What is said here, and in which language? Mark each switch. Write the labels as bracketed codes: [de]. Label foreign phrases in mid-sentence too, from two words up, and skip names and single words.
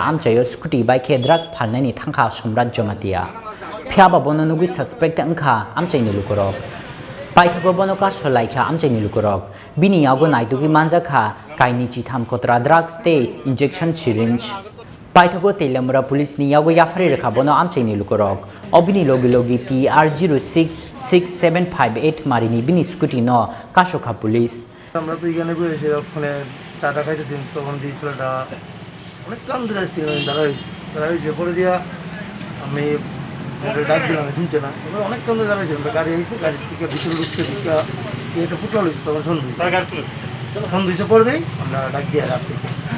[trp] amchayo [en] scooty bike [trp] drugs phalnani thangkha somrat jomatia phiaba bononugui suspect angkha amchaini lukorok paithago bonoka solaikha amchaini lukorok bini yago naitugi manjakha kaini chitham kotra drugs te [en] injection syringe [trp] paithago telemura police ni yago yafari rekha bono amchaini lukorok obini logi TR066758 marini bini scooty no kashoka police [bn] আমরা তো এখানে বসে ওখানে চাটা খাইতেছি তখন দিয়ে ছেলেটা অনেক কান ধরে আসছিল দাঁড়াইছে পরে দিয়া আমি ডাক দিলাম শুনছে না এবার অনেক কান ধরে দাঁড়াইছে আমরা গাড়ি আইসি গাড়ি থেকে ভিতরে ঢুকছে দিকা এটা ফুটল হয়েছে তখন সন্ধ্যে সন্ধ্যে পরে দেয় আমরা ডাক দিয়ে রাখতেছি